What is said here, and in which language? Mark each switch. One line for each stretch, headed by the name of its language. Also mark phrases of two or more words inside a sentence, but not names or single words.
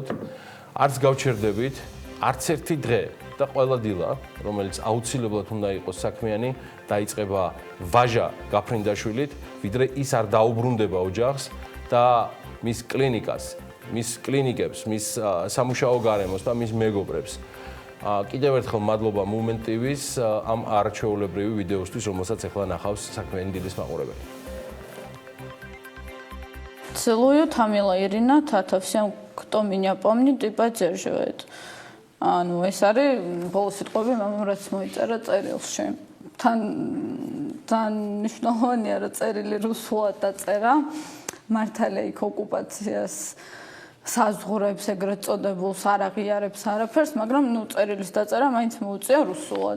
Georgian: არც გავჩერდებით, არც ერთი დღე და ყველა დილა, რომელიც აუცილებლად უნდა იყოს საქმიანი, დაიწყება ვაჟა გაფრინდაშვილით, ვიდრე ის არ დაუბრუნდება ოჯახს და მის კლინიკას, მის კლინიკებს, მის სამუშაო გარემოს და მის მეგობრებს. კიდევ ერთხელ მადლობა Movement TV-ს ამ არაჩვეულებრივი ვიდეოსთვის, რომელსაც ახლა ნახავს საქმიანი დილის მაყურებელი.
Russian: Целую, Тамила Ирина, тата всем, кто меня помнит и поддерживает. Ну,
Georgian: ეს არის ბოლო სიტყვები მამამრაც მოიწერა წერილში. თან მნიშვნელოვანია რა წერილი რუსულად დაწერა. მართალია იქ ოკუპაციას საზღურებს ეგრეთ წოდებულს არ აღიარებს არაფერს, მაგრამ ნუ წერილის დაწერა მაინც მოუწია რუსულად.